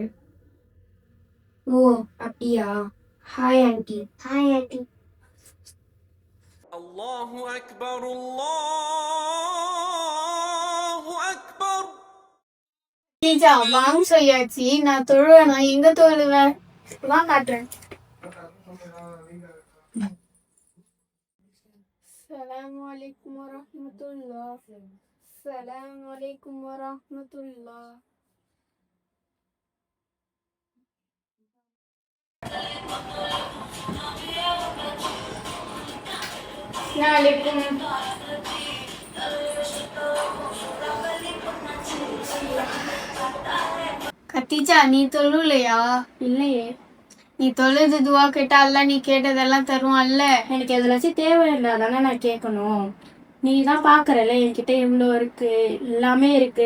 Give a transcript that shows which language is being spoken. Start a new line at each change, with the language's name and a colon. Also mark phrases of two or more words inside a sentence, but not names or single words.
Tamil: ஓ அப்படியா? ஹாய் ஆண்டி. ஹாய் ஆண்டி.
Arabic: الله أكبر، الله أكبر.
Tamil: டீச்சா வாங்க சொல்லியாச்சு. நான் தொழுவேன். நான் எங்க தொழுவேன்? வா காட்டுறேன்.
Arabic: السلام عليكم ورحمة الله. السلام عليكم ورحمة الله. Assalamualaikum.
Tamil: கத்திஜா, நீ தொழுலையா? இல்லையே. நீ தொழுது துவா கேட்டா அல்ல நீ கேட்டதெல்லாம் தருவான்ல. எனக்கு எதுலாச்சும் தேவையில்லை தானே நான் கேட்கணும். நீ தான் பாக்குறல என்கிட்ட எவ்வளோ இருக்கு, எல்லாமே இருக்கு.